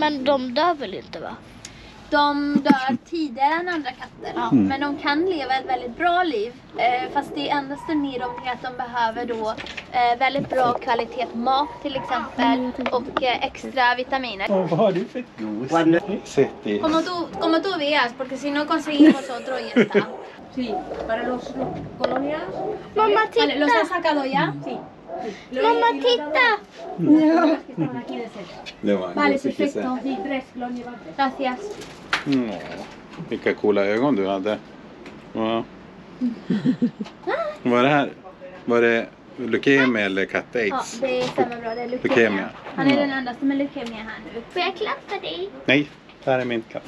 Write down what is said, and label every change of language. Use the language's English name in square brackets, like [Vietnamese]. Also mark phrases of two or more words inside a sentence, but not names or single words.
[Swedish] Men de dör väl inte, va? De dör tidigare än andra katter. Men de kan leva ett väldigt bra liv. Fast det är endast med dem att de behöver då väldigt bra kvalitet mat till exempel. Och extra vitaminer. Vad har du för gos? [Spanish] Como tú veas, porque si no conseguimos otro y está. Sí, para los colonias. [Swedish] Mamma, [Spanish] Vale, [Swedish] titta! [Spanish] ¿los has sacado ya? Sí. [Swedish] Mamma, titta! Det var en [Spanish] Vale, [Swedish] gosig kisse. [Spanish] perfecto. Sí, 3 colonias. Gracias. [Swedish] Vilka coola ögon du hade. Ja. Vad är det här? Var det leukemia eller Ja, katt-aids? det stämmer bra. Det är leukemia. Leukemia. Han är den enda som är leukemia här nu. Får jag klappa dig? Nej, det här är min katt.